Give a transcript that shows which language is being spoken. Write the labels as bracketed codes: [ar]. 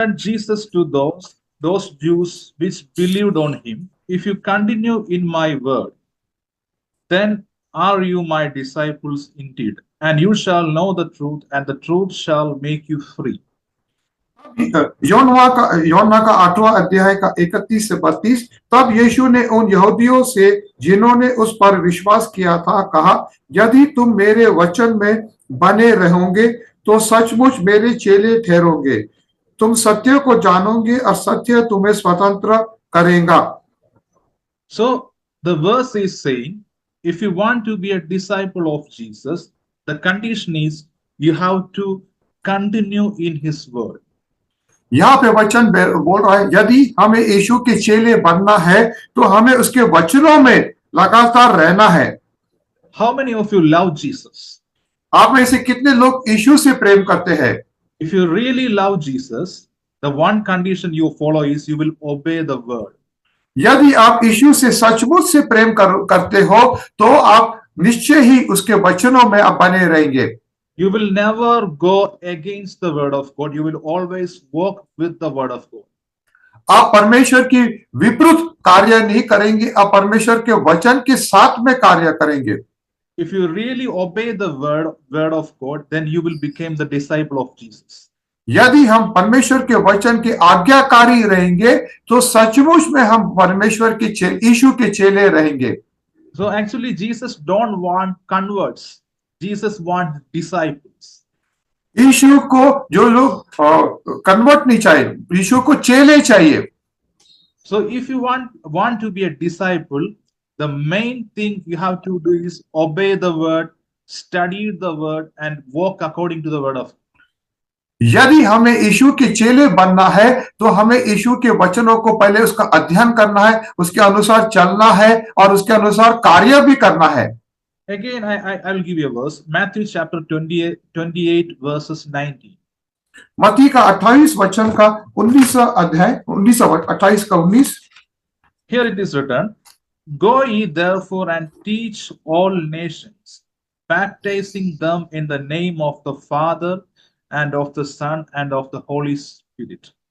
[en] said Jesus to those Jews which believed on him, if you continue in my word, then are you my disciples indeed, and you shall know the truth, and the truth shall make you free. [hi] यौना का 8वां अध्याय का 31 से 32। तब यीशु ने उन यहूदियों से जिन्होंने उस पर विश्वास किया था कहा, यदि तुम मेरे वचन में बने रहोगे तो सचमुच मेरे चेले ठहरोगे। तुम सत्य को जानोगे और सत्य तुम्हें स्वतंत्र करेगा। [en] So the verse is saying, if you want to be a disciple of Jesus, the condition is you have to continue in his word. [hi] यहाँ पे वचन बोल रहा है, यदि हमें यीशु के चेले बनना है तो हमें उसके वचनों में लगातार रहना है। [en] How many of you love Jesus? [hi] आप में से कितने लोग यीशु से प्रेम करते हैं? [en] If you really love Jesus, the one condition you follow is you will obey the word. [hi] यदि आप यीशु से सचमुच से प्रेम करते हो तो आप निश्चय ही उसके वचनों में आप बने रहेंगे। [en] You will never go against the word of God. You will always walk with the word of God. [hi] आप परमेश्वर की विपरीत कार्य नहीं करेंगे, आप परमेश्वर के वचन के साथ में कार्य करेंगे। [en] If you really obey the word of God, then you will become the disciple of Jesus. [hi] यदि हम परमेश्वर के वचन के आज्ञाकारी रहेंगे तो सचमुच में हम परमेश्वर के यीशु के चेले रहेंगे। [en] So actually Jesus don't want converts. Jesus wants disciples. [hi] यीशु को जो लोग कन्वर्ट नहीं चाहिए, यीशु को चेले चाहिए। [en] So if you want to be a disciple, the main thing you have to do is obey the word, study the word, and walk according to the word of God. [hi] यदि हमें यीशु के चेले बनना है तो हमें यीशु के वचनों को पहले उसका अध्ययन करना है, उसके अनुसार चलना है और उसके अनुसार कार्य भी करना है। [en] Again, I'll give you a verse. Matthew chapter 28 verses 19. [hi] मत्ती का 28 वचन का 19वां अध्याय 28 का 19। [en] Here it is written, go ye therefore and teach all nations, baptizing them in the name of the Father and of the Son and of the Holy Spirit.